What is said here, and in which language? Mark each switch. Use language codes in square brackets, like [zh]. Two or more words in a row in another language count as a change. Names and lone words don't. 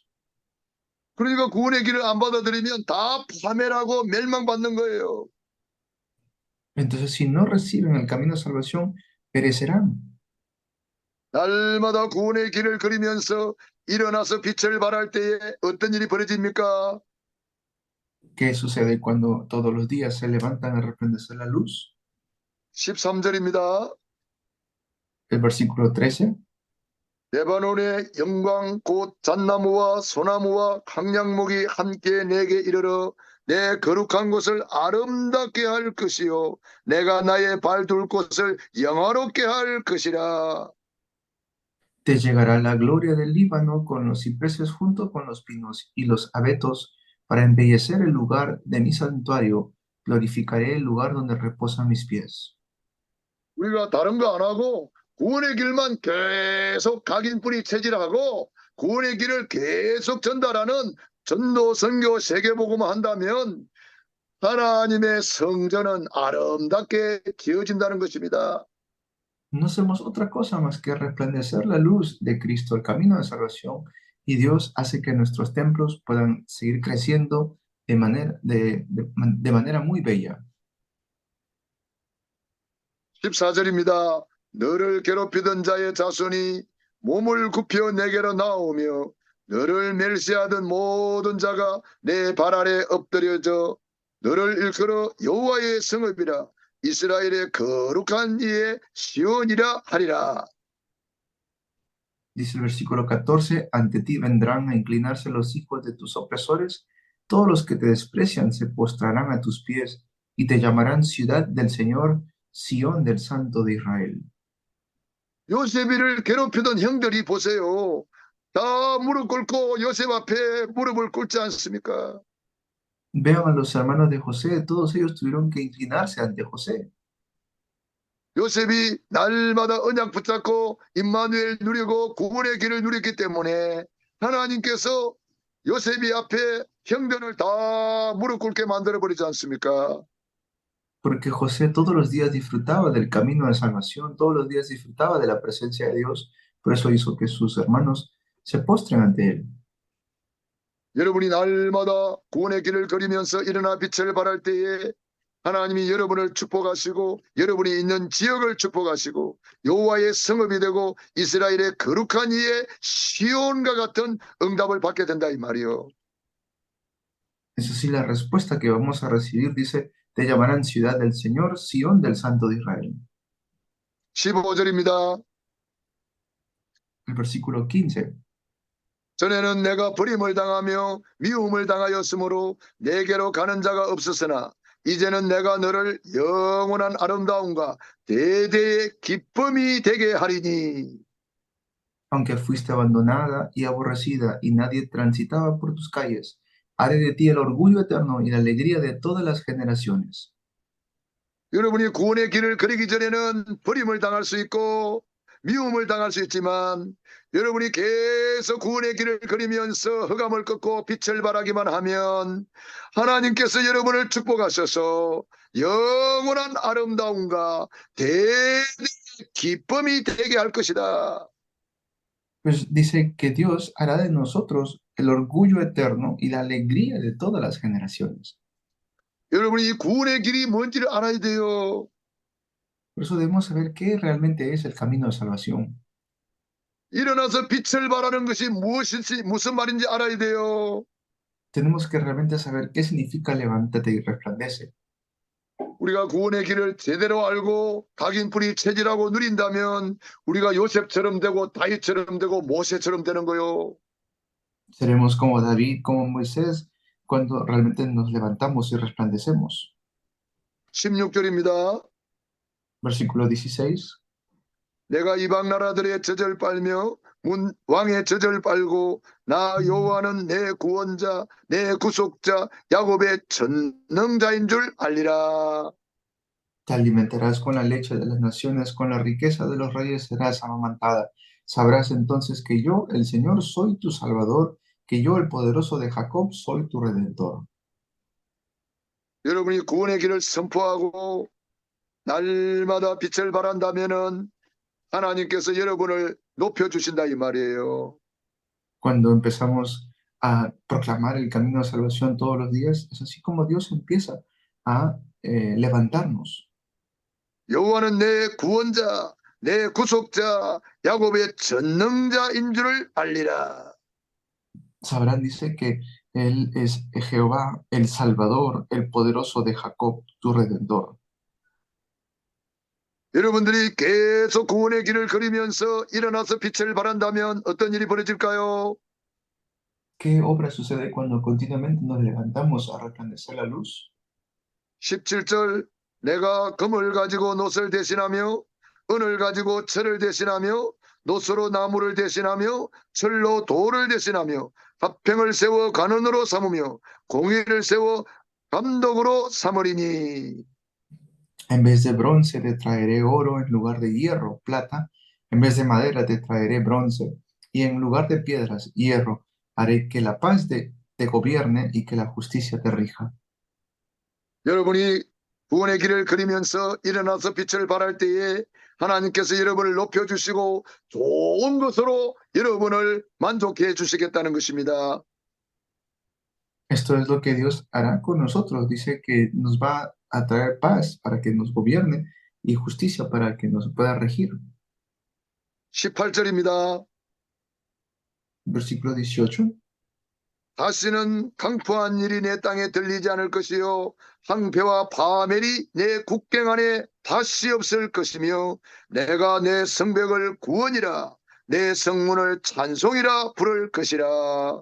[ko] 그러니까 구원의 길을 안 받아들이면 다 파멸하고 멸망받는 거예요. [es] Entonces, si no reciben el camino de salvación, perecerán. [ko] 날마다 구원의 길을 걸으면서 일어나서 빛을 발할 때에 어떤 일이 벌어집니까? [es] ¿Qué sucede cuando todos los días se levantan a resplandecer la luz? [ko] 13절입니다. [es] El versículo 13. [ko] 레바논의 영광 곧 잣나무와 소나무와 강량목이 함께 내게 이르러 내 거룩한 곳을 아름답게 할 것이요 내가 나의 발 둘 곳을 영화롭게 할 것이라. [es] Te llegará la gloria del Líbano con los cipreses junto con los pinos y los abetos para embellecer el lugar de mi santuario. Glorificaré el lugar donde reposan mis pies. [ko] 우리가 다른 거 안 하고 구원의 길만 계속 각인뿌리 체질하고 구원의 길을 계속 전달하는 전도 선교 세계복음을 한다면 하나님의 성전은 아름답게 지어진다는 것입니다. [es] No hacemos otra cosa más que resplandecer la luz de Cristo, el camino de salvación, y Dios hace que nuestros templos puedan seguir creciendo de manera muy bella. [ko] 14절입니다. 너를 괴롭히던 자의 자손이 몸을 굽혀 내게로 나오며 너를 멸시하던 모든 자가 내 발 아래 엎드려져 너를 일컬어 여호와의 성읍이라 이스라엘의 거룩한 이의 시온이라 하리라. [es] Dice el versículo 14, ante ti vendrán a inclinarse los hijos de tus opresores, todos los que te desprecian se postrarán a tus pies y te llamarán ciudad del Señor, Sión del Santo de Israel. [ko] 요셉이를 괴롭히던 형들이 보세요. 다 무릎 꿇고 요셉 앞에 무릎을 꿇지 않습니까? [es] Vean a los hermanos de José, todos ellos tuvieron que inclinarse ante José. [ko] 요셉이 날마다 언약 붙잡고 임마누엘 누리고 구원의 길을 누렸기 때문에 하나님께서 요셉이 앞에 형들을 다 무릎 꿇게 만들어버리지 않습니까? [es] Porque José todos los días disfrutaba del camino de salvación, todos los días disfrutaba de la presencia de Dios, por eso hizo que sus hermanos se postren ante él. [ko] 여러분이 날마다 구원의 길을 걸으면서 일어나 빛을 발할 때에 하나님이 여러분을 축복하시고 여러분이 있는 지역을 축복하시고 여호와의 성읍이 되고 이스라엘의 거룩한 이의 시온과 같은 응답을 받게 된다 이 말이요. [es] Es así la respuesta que vamos a recibir, dice, te llamarán ciudad del Señor, Sión del Santo de Israel. [ko] 15절입니다. [es] El versículo 15. [ko] 전에는 내가 버림을 당하며 미움을 당하였으므로 내게로 가는 자가 없었으나 이제는 내가 너를 영원한 아름다움과 대대의 기쁨이 되게 하리니. [es] Aunque fuiste abandonada y aborrecida y nadie transitaba por tus calles, haré de ti el orgullo eterno y la alegría de todas las generaciones. [ko] 여러분이 구원의 길을 그리기 전에는 버림을 당할 수 있고 미움을 당할 수 있지만 여러분이 계속 구원의 길을 그리면서 흑암을 꺾고 빛을 발하기만 하면 하나님께서 여러분을 축복하셔서 영원한 아름다움과 대대의 기쁨이 되게 할 것이다. [es] Pues dice que Dios hará de nosotros el orgullo eterno y la alegría de todas las generaciones. [ko] 여러분이 이 구원의 길이 뭔지를 알아야 돼요. [es] Por eso debemos saber qué realmente es el camino de salvación. [ko] 일어나서 빛을 발하는 것이 무슨 말인지 알아야 돼요. [es] Tenemos que realmente saber qué significa levántate y resplandece. [ko] 우리가 구원의 길을 제대로 알고 각인뿌리 체질하고 누린다면 우리가 요셉처럼 되고 다윗처럼 되고 모세처럼 되는 거요. [es] Seremos como David, como Moisés, cuando realmente nos levantamos y resplandecemos. [ko] 16절입니다. [es] Versículo 16. [ko] 내가 이방 나라들의 젖을 빨며 왕의 젖을 빨고 나 여호와는 내 구원자 내 구속자 야곱의 전능자인 줄 알리라. [es] Te alimentarás con la leche de las naciones, con la riqueza de los reyes serás amamantada. Sabrás entonces que yo, el Señor, soy tu Salvador, que yo, el poderoso de Jacob, soy tu Redentor. [ko] 여러분이 구원의 길을 선포하고 날마다 빛을 발한다면은 하나님께서 여러분을 높여주신다 이 말이에요. [es] Cuando empezamos a proclamar el camino de salvación todos los días, es así como Dios empieza a levantarnos. [ko] 여호와는 내 구원자, 내 구속자, 야곱의 전능자인 줄 알리라. [es] Sabrán, dice que Él es Jehová, el Salvador, el poderoso de Jacob, tu Redentor. [ko] 여러분들이 계속 구원의 길을 그리면서 일어나서 빛을 발한다면 어떤 일이 벌어질까요? [es] ¿Qué obra sucede cuando continuamente nos levantamos a resplandecer la luz? [ko] 17절 내가 금을 가지고 놋을 대신하며 은을 가지고 철을 대신하며 놋으로 나무를 대신하며 철로 돌을 대신하며 화평을 세워 간원으로 삼으며 공의를 세워 감독으로 삼으리니. [es] En vez de bronce te traeré oro, en lugar de hierro, plata. En vez de madera te traeré bronce, y en lugar de piedras, hierro. Haré que la paz te gobierne y que la justicia te rija. [ko] 여러분이 구원의 길을 그리면서 일어나서 빛을 발할 때에 하나님께서 여러분을 높여주시고 좋은 것으로 여러분을 만족해 주시겠다는 것입니다. [es] Esto es lo que Dios hará con nosotros. Dice que nos va a traer paz para que nos gobierne y justicia para que nos pueda regir. [ko] 18절입니다. [es] Versículo 18. [ko] 다시는 강포한 일이 내 땅에 들리지 않을 것이요 황폐와 파멸이 내 국경 안에 다시 없을 것이며 내가 내 성벽을 구원이라 내 성문을 찬송이라 부를 것이라.